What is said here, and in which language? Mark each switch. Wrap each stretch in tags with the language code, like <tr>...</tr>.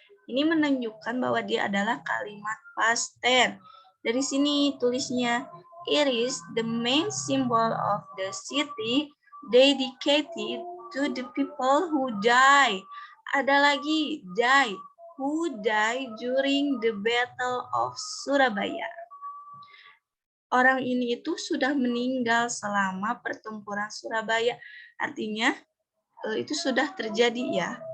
<id>Ini menunjukkan bahwa dia adalah kalimat past tense. Dari sini tulisnya,</id> <en>it is the main symbol of the city dedicated to the people who die.</en> <id>Ada lagi,</id> <en>die. Who died during the Battle of Surabaya.</en> <id>Orang ini itu sudah meninggal selama pertempuran Surabaya. Artinya, itu sudah terjadi ya.</id>